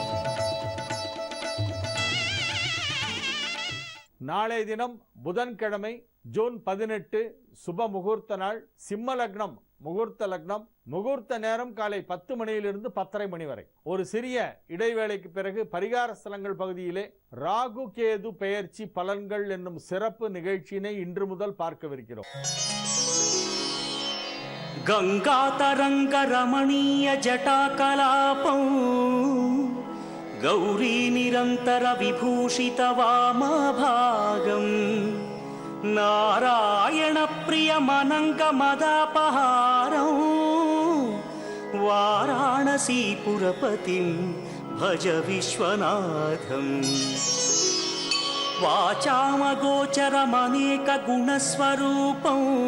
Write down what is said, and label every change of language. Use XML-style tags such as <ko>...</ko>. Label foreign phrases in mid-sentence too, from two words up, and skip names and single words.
<ta>நாளைய தினம் புதன்கிழமை ஜூன் 18 சுப முகூர்த்த நாள். சிம்ம லக்னம் முகூர்த்த லக்னம். முகூர்த்த நேரம் காலை 10 மணியிலிருந்து 10:30 மணி வரை. ஒரு சிறிய இடைவேளைக்கு பிறகு பரிகார ஸ்தலங்கள் பகுதியிலே ராகு கேது பெயர்ச்சி பலன்கள் என்னும் சிறப்பு நிகழ்ச்சியினை இன்று முதல் பார்க்கவிருக்கிறோம்.</ta> <sa>गंगा तरंग रमणीय जटा कलापं गौरी निरंतर विभूषित वामभागं नारायण प्रिय मनंग मदापहारं वाराणसी पुरपतिं भज विश्वनाथं वाचामगोचरमनेक गुणस्वरूपं</sa>